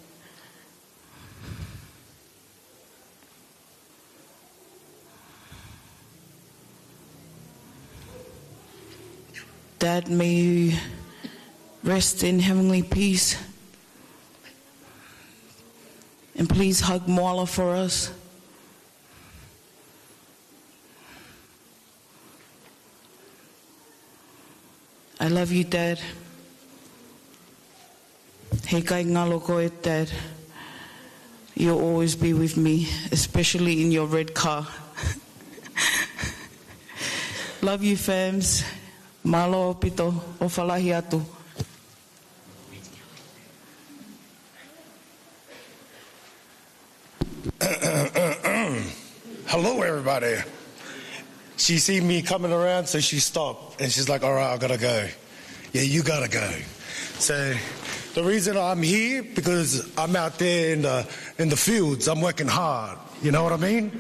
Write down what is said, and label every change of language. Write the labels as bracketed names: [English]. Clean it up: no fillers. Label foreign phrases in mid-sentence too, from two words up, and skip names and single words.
[English] Dad, may you rest in heavenly peace. And please hug Marla for us. I love you, Dad. [Tongan] He kai ngalo koe, [English] Dad. You'll always be with me, especially in your red car. Love you, fams. [Tongan] Malo pito o falahi atu. [English] Hello, everybody. She see me coming around, so she stopped, and she's like, all right, I gotta go. Yeah, you gotta go. So the reason I'm here, because I'm out there in the fields, I'm working hard, you know what I mean?